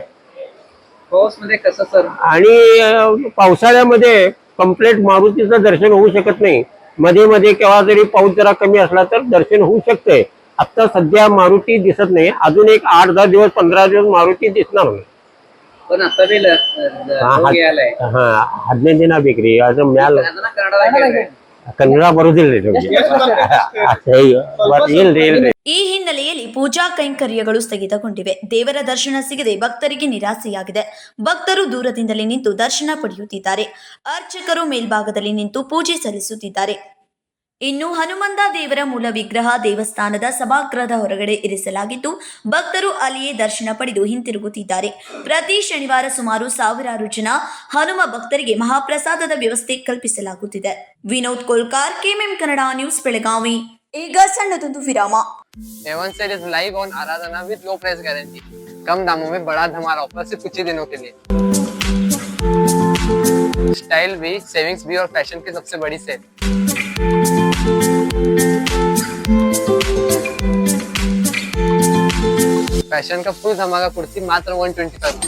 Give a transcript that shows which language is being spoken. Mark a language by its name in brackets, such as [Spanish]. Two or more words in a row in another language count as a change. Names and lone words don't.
[Marathi] पाऊसमध्ये कसं सर? आणि पावसाळ्यामध्ये कंप्लीट मारुतीचं दर्शन होऊ शकत नाही. मध्ये मध्ये केव्हा जरी पाऊस जरा कमी असला तर दर्शन होऊ शकते. आता सध्या मारुती दिसत नाही. अजून एक 8-10 दिवस 15 दिवस मारुती दिसणार नाही. पण आता ಬಿ [Kannada] ಹದಿನೈದು ದಿನ ಬೇಕ್ರಿ. ಅದು ಮ್ಯಾಲ ಕನ್ನಡ ಬರುದಿಲ್ಲ ಇಲ್ರಿ. ಈ ಹಿನ್ನೆಲೆಯಲ್ಲಿ ಪೂಜಾ ಕೈಂಕರ್ಯಗಳು ಸ್ಥಗಿತಗೊಂಡಿವೆ. ದೇವರ ದರ್ಶನ ಸಿಗದೆ ಭಕ್ತರಿಗೆ ನಿರಾಸೆಯಾಗಿದೆ. ಭಕ್ತರು ದೂರದಿಂದಲೇ ನಿಂತು ದರ್ಶನ ಪಡೆಯುತ್ತಿದ್ದಾರೆ. ಅರ್ಚಕರು ಮೇಲ್ಭಾಗದಲ್ಲಿ ನಿಂತು ಪೂಜೆ ಸಲ್ಲಿಸುತ್ತಿದ್ದಾರೆ. ಇನ್ನು ಹನುಮಂತ ದೇವರ ಮೂಲ ವಿಗ್ರಹ ದೇವಸ್ಥಾನದ ಸಭಾಗೃಹದ ಹೊರಗಡೆ ಇರಿಸಲಾಗಿದ್ದು ಭಕ್ತರು ಅಲ್ಲಿಯೇ ದರ್ಶನ ಪಡೆದು ಹಿಂತಿರುಗುತ್ತಿದ್ದಾರೆ. ಪ್ರತಿ ಶನಿವಾರ ಸುಮಾರು 1000 ಜನ ಹನುಮ ಭಕ್ತರಿಗೆ ಮಹಾಪ್ರಸಾದದ ವ್ಯವಸ್ಥೆ ಕಲ್ಪಿಸಲಾಗುತ್ತಿದೆ. ವಿನೋದ್ ಕೋಲ್ಕಾರ್, ಕೆಎಂಎಂ ಕನ್ನಡ ನ್ಯೂಸ್, ಬೆಳಗಾವಿ. ಈಗ ಸಣ್ಣದೊಂದು ವಿರಾಮ. [English] A1 Cell is live on Aradhana with low price guarantee. [Hindi] कम दामों में बड़ा धमाल ऑफर सिर्फ कुछ ही दिनों के लिए. [English] style bhi, savings bhi [Hindi] और फैशन की सबसे बड़ी सेल. फैशन का फुल धमाका कुर्ती मात्र 125 रुपीज.